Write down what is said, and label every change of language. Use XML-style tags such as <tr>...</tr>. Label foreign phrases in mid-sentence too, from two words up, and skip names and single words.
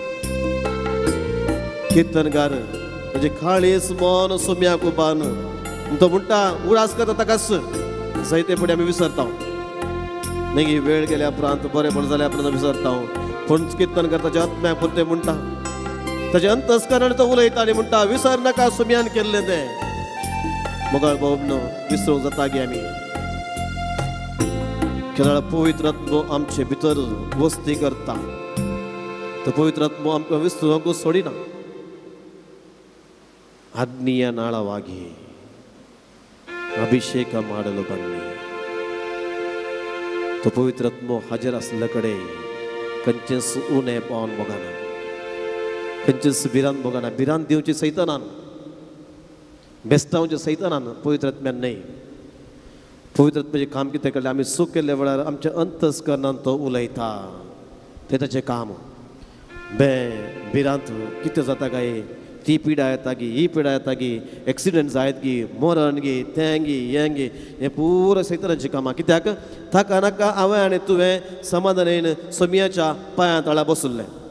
<kok>कीर्तनकार म्हणजे खाळीस मन सोम्याक उबान तो म्हणटा उडास करता ताकाच जायते फुडें आमी विसरता न्ही वेळ गेल्या उपरांत बरेंपण जाल्या उपरांत विसरता पूण कीर्तनकार ताच्या आत्म्याक पुरते म्हणटा ताचे अंतस्करण तो उलयता आनी म्हणटा विसर नाका सोम्यान केल्लें तें मोगाळ बाबनो विसरूंक जाता गे आमी केन्ना पवित्र आत्मो आमचे भितर वस्ती करता तो पवित्र आत्मो आमकां विसरूंक सोडिना</kok> <kn>ಅಗ್ನಿಯ ನಾಳವಾಗಿ ಅಭಿಷೇಕ ಮಾಡಲು ಬನ್ನಿ</kn> <kok>तो पवित्र आत्मो हाजर असल्याकडे खंयचेच उणे पावन बघाना खंयचेच बिरान बघाना बिरान दिवची सैतानान बेस्तावचे सैतानान पवित्र आत्म्यान न्हय पवित्र आत्म्याचें काम कितें केलें आमी सूख केल्ल्या वेळार आमच्या अंतस्करणान तो उलयता तें ताचें काम बिरांत कितें जाता काय ती पिडा येता गी ही पिडा येता गी एक्सिडेंट जायत गी मरण गी तें गी हें गी हें पुरो सैतानाचीं कामां कित्याक ताका नाका हांवें आनी तुवें समाधानान सोम्याच्या पांयां तळा बसुल्लें</kok>